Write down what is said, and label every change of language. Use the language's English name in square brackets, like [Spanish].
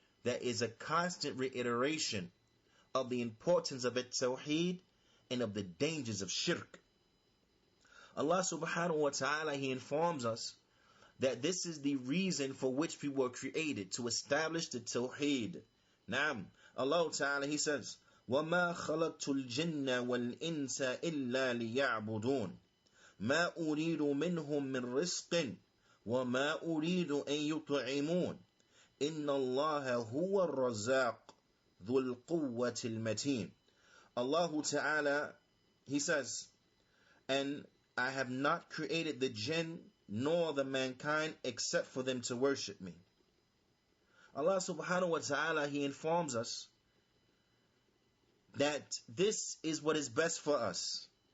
[English] There is a constant reiteration of the importance of tawheed and of the dangers of shirk. Allah subhanahu wa ta'ala, He informs us that this is the reason for which we were created, to establish the tawheed. [Arabic] Naam. Allah ta'ala, [English] He says, [Arabic] وَمَا خَلَقْتُ الْجِنَّ وَالْإِنسَ إِلَّا لِيَعْبُدُونَ مَا أُرِيدُ مِنْهُمْ مِنْ رِزْقٍ وَمَا أُرِيدُ أَن يُطْعِمُونَ إِنَّ اللَّهَ هُوَ الرَّزَّاقُ ذُو الْقُوَّةِ الْمَتِينَ. [English] Allah ta'ala, He says, and I have not created the jinn nor the mankind except for them to worship me. Allah subhanahu wa ta'ala, He informs us that this is what is best for us.